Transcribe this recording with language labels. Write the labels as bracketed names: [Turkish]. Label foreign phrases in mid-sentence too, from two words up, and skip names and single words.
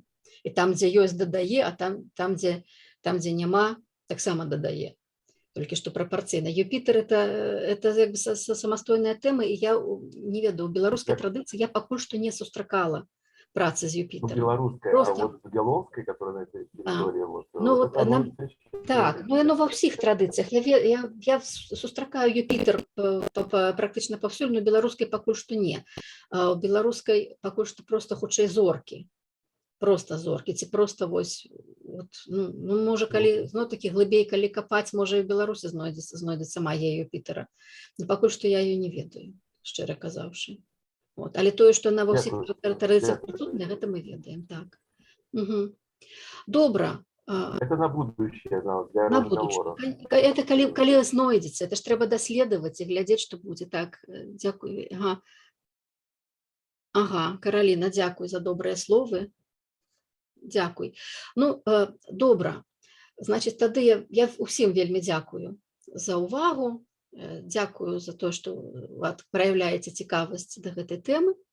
[Belarusian] І там, дзе ёсць, дадае, а там, дзе няма, таксама дадае. Толькі што прапарцыйна. Юпітер это самастойная тэма, і я не ведаю, у беларускай традыцыі я пакуль што не сустракала працы з Юпітером. Беларускай, а вот з Беловскай, [Russian] которая на этой территории. [Belarusian] Так, яно ва ўсіх традыцыях. Я сустракаю Юпітер практычна паўсюль, но беларускай пакуль што не. У беларускай пакуль што проста хутчэй зоркі. Просто зоркі, ці просто можа, калі такі глыбей, калі капаць, можа і ў Беларусі знойдецца магія Юпітера. Но пакуль што я ее не ведаю, шчыра казаўшы. Але тое, што яна ва ўсіх традыцыях прысутная, гэта мы ведаем, так. Добра. [Russian] Это на будущее, для разговора. [Belarusian] Это калі знойдзецца, это ж трэба даследаваць і глядзець, што будзе. Так, дзякуй. Ага, Караліна, дзякуй за добрыя словы. Дзякуй. Добра. Значыць, тады я усім вельмі дзякую за ўвагу, дзякую за тое, што праяўляеце цікавасць да гэтай тэмы.